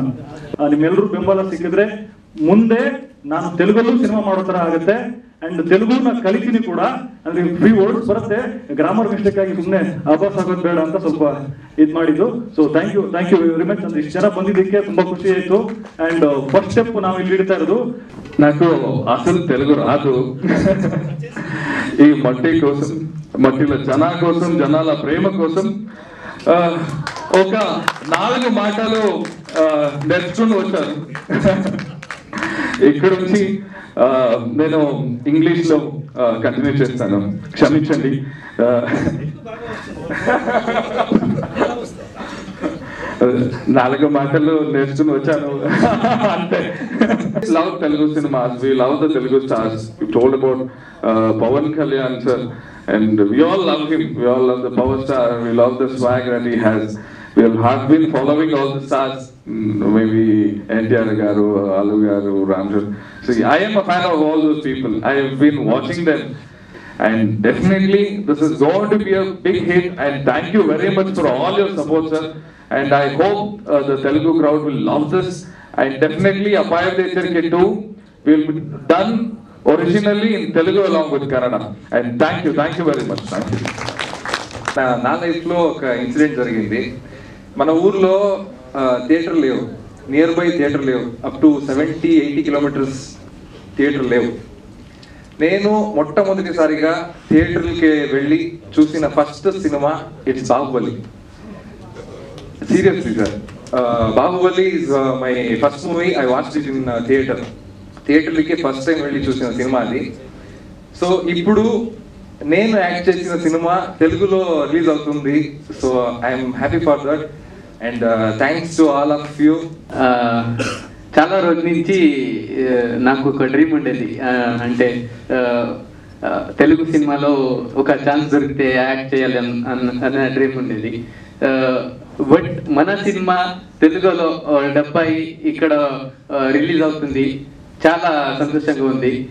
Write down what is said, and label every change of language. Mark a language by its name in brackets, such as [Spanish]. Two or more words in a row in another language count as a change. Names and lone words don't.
[Kannada] ನಿಮ್ಮೆಲ್ಲರೂ ಬೆಂಬಲ ಸಿಕ್ಕಿದ್ರೆ ಮುಂದೆ ನಾನು ತೆಲುಗಲ್ಲೂ ಸಿನಿಮಾ ಮಾಡೋ ತರ ಆಗುತ್ತೆ. ಅಂಡ್ ತೆಲುಗುನ ಕಲಿತೀನಿ ಕೂಡ. ಅಂದ್ರೆ [English] free words [Kannada] ಬರುತ್ತೆ, [English] grammar mistake [Kannada] ಆಗಿ ಸುಮ್ಮನೆ ಆಭಾಸ ಆಗೋದು ಬೇಡ ಅಂತ ಸ್ವಲ್ಪ ಇದು ಮಾಡಿದ್ದು. [English] So thank you very much. [Kannada] ಅಂದ್ರೆ ಇಷ್ಟು ಜನ ಬಂದಿದ್ದಕ್ಕೆ ತುಂಬಾ ఖుషి ಆಯ್ತು. [English] and first step [Kannada] ನಾವು ಇಲ್ಲಿ ಇಡ್ತಾ ಇರೋದು. [Telugu] నాకు అసలు తెలుగు రాదు. ఈ మట్టి కోసం, మట్టిలో జనా కోసం, జనాల ప్రేమ కోసం ఒక 4 మాటలు నేర్చుకుని వచ్చాను. ఇక్కడ నుంచి నేను ఇంగ్లీష్లో కంటిన్యూ చేస్తాను, క్షమించండి. 4 మాటలు నేర్చుకుని వచ్చాను అంతే. [English] love Telugu cinemas, we love the Telugu stars. You told about Pawan Kalyan sir, and we all love him. We all love the power star. We love the swag that he has. We have been following all the stars, maybe NTR garu, Alu garu, Ramjan. So I am a fan of all those people. I have been watching them, and definitely this is going to be a big hit. And thank you very much for all your support, sir. And I hope the Telugu crowd will love this. And definitely Apaya Decharke 2 will be done originally in Telugu along with Kannada. And thank you very much. Thank you. [Telugu] నా లైఫ్లో ఒక ఇన్సిడెంట్ జరిగింది. మన ఊర్లో థియేటర్ లేవు, [English] near by theater [Telugu] లేవు. [English] up to 70-80 kilometers [Telugu] థియేటర్ లేవు. నేను మొట్టమొదటిసారిగా థియేటర్కి వెళ్ళి చూసిన ఫస్ట్ సినిమా ఇట్స్ బాహుబలి. [English] Seriously sir, Baahubali is my first movie. I watched it in theater first time [Telugu] వెళ్ళి చూసిన సినిమా అది. సో ఇప్పుడు నేను యాక్ట్ చేసిన సినిమా తెలుగులో రిలీజ్ అవుతుంది. [English] So I'm happy for that and thanks to all of you. [Telugu] చాలా రోజుల నుంచి నాకు ఒక డ్రీమ్ ఉండేది, అంటే తెలుగు సినిమాలో ఒక ఛాన్స్ దొరికితే యాక్ట్ చేయాలి అనే డ్రీమ్ ఉండేది. బట్ మన సినిమా తెలుగులో 70 ఇక్కడ రిలీజ్ అవుతుంది, చాలా సంతోషంగా ఉంది.